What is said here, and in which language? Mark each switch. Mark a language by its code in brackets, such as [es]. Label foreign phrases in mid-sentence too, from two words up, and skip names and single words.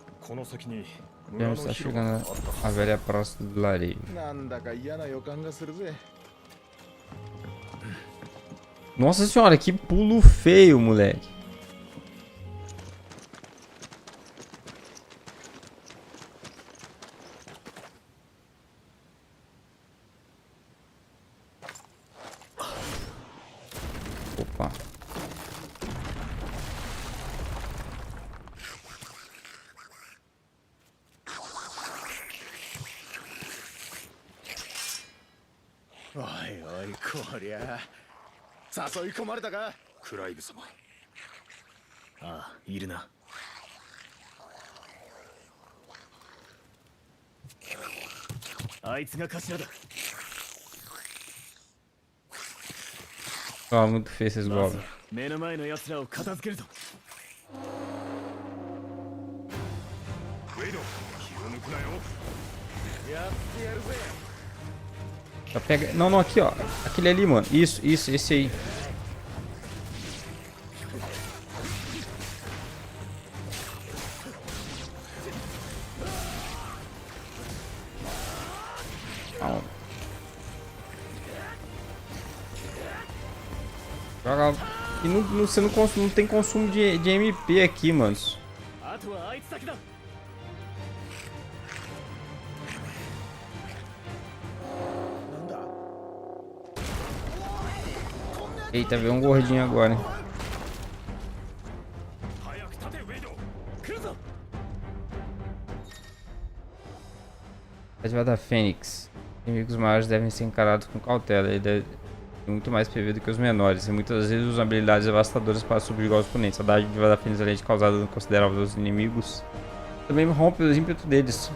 [pt] Já está chegando a velha praça do vilarejo. [ja] なんだか嫌な予感がするぜ。 [pt] Nossa senhora, que pulo feio, moleque. Opa. Oi, oi, [ja] こりゃ。誘い込まれたか？クライブ様。ああ、いるな。あいつが頭だ。 [pt] Ah, muito feio esses [ja] まず [pt] goblins. [ja] 目の前の奴らを片付けるぞ。ウェイド、気を抜くなよ。やってやるぜ。 [pt] Já pega... Não, não, aqui, ó. Aquele ali, mano. Isso, esse aí. Calma. Joga... E você não tem consumo de MP aqui, mano. [ja] あとはあいつだけだ。 [pt] Eita, veio um gordinho agora, hein? [ja] 早く立て、ウェイド。来るぞ。 [pt] Ativada Fênix. Inimigos maiores devem ser encarados com cautela. Ele deve ter muito mais PV do que os menores. E muitas vezes usam habilidades devastadoras para subjugar os oponentes. A dádiva da Fênix, além de causar dano considerável aos inimigos, também rompe os ímpetos deles.